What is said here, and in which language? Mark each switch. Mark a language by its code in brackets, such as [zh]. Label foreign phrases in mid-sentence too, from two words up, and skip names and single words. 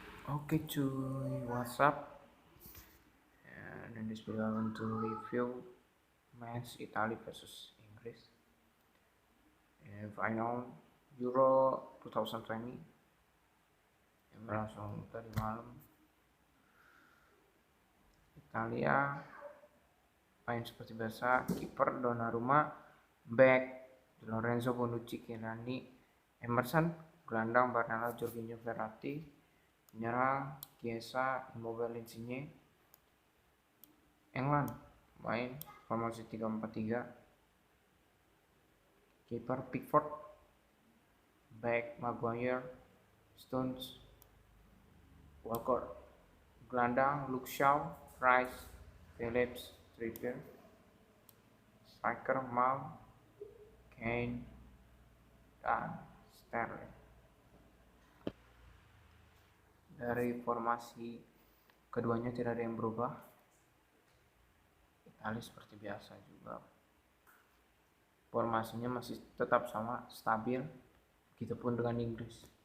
[id] Oke cuy, [en] what's up? And in this video I want to review match Italy versus Inggris in final Euro 2020 [id] yang berlangsung tadi malam. Italia main seperti biasa, kiper Donnarumma, back Lorenzo Bonucci, Chiellini, Emerson, gelandang Barella, Jorginho, Verratti, penyerang Chiesa, Immobile, Insigne. England main formasi 3-4-3, kiper Pickford, back Maguire, Stones, Walcott, gelandang Luke Shaw, Rice, Phillips, Trippier, striker Mount, Kane, dan Sterling. Dari formasi keduanya tidak ada yang berubah. Italia seperti biasa juga, formasinya masih tetap sama, stabil, begitupun dengan Inggris.